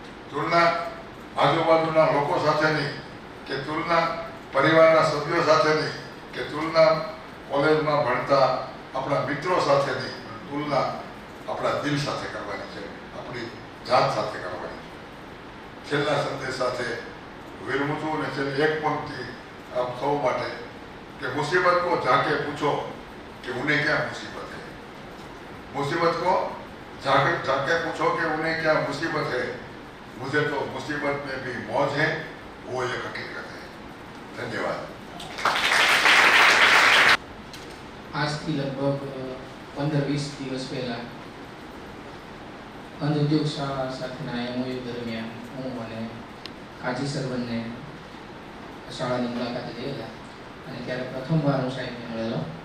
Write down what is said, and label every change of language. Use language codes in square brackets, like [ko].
[gu] તુલના આજુબાજુના લોકો સાથેની, કે તુલના પરિવારના સભ્યો સાથેની, કે તુલના કોલેજમાં ભણતા આપણા મિત્રો સાથેની, તુલના આપણા દિલ સાથે કરવાની છે, આપણી જાત સાથે કરવાની છે. છેલ્લા સંદેશ સાથે વિરમું છું અને છેલ્લી એક પંક્તિ આપ સૌ માટે કે [hi] मुसीबत को जाके पूछो कि उन्हें क्या मुसीबत है. मुसीबत को जाके पूछो कि उन्हें क्या मुसीबत है. मुझे तो मुसीबत में भी मौज है, वो एक हकीकत है. धन्यवाद. [gu] આજથી લગભગ 15-20 દિવસ પહેલા અંધ ઉદ્યોગ શાળા સાથેના એમઓયુ દરમિયાન હું અને કાજી સર બંને શાળાની મુલાકાતે ગયેલા અને ત્યારે પ્રથમવાર હું સાહેબને મળેલો.